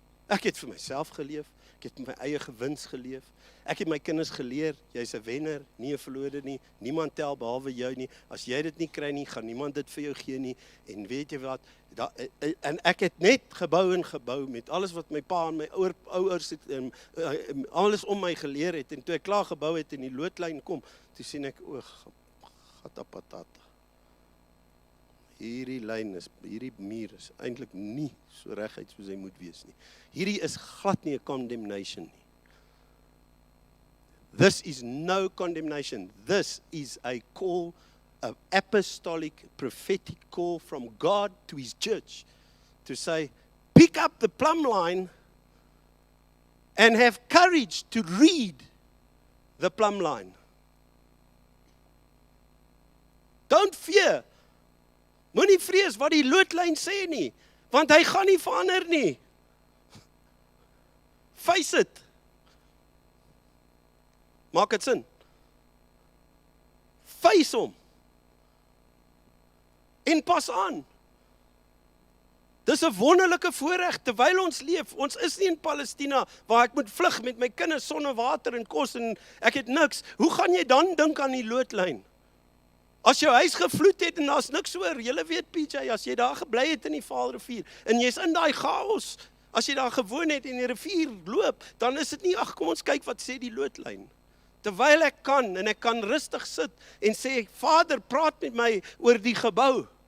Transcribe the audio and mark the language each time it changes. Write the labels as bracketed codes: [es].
[af] Ek het vir myself geleef, ek het my eie gewins geleef, ek het my kinders geleer, jy's 'n wenner, nie 'n verlore nie, niemand tel behalwe jou nie, as jy dit nie kry nie, gaan niemand dit vir jou gee nie, en weet jy wat, en ek het net gebou met alles wat my pa en my ouers het, alles om my geleer het, en toe ek klaar gebou het en die loodlyn kom, toe sien ek, gatapatata. Hierdie muur is eintlik nie so reguit soos hy moet wees nie. Hierdie is glad nie 'n condemnation nie. [en] This is no condemnation. This is a call, an apostolic, prophetic call from God to His church to say, pick up the plumb line and have courage to read the plumb line. Don't fear. [af] Moenie vrees wat die loodlyn sê nie, want hy gaan nie verander nie. [en] Face it. [af] Maak dit sin? [en] Face hom. [af] En pas aan. Dis 'n wonderlike voorreg terwyl ons leef. Ons is nie in Palestina waar ek moet vlug met my kinders sonder water en kos en ek het niks. Hoe gaan jy dan dink aan die loodlyn? As jou huis gevloed het en daar's niks oor, julle weet PJ, as jy daar gebly het in die Vaalrivier en jy's in daai chaos, as jy daar gewoon het en die rivier loop, dan is dit nie, ag kom ons kyk wat sê die loodlyn. Terwyl ek kan, en ek kan rustig sit en sê, Vader, praat met my oor die gebou.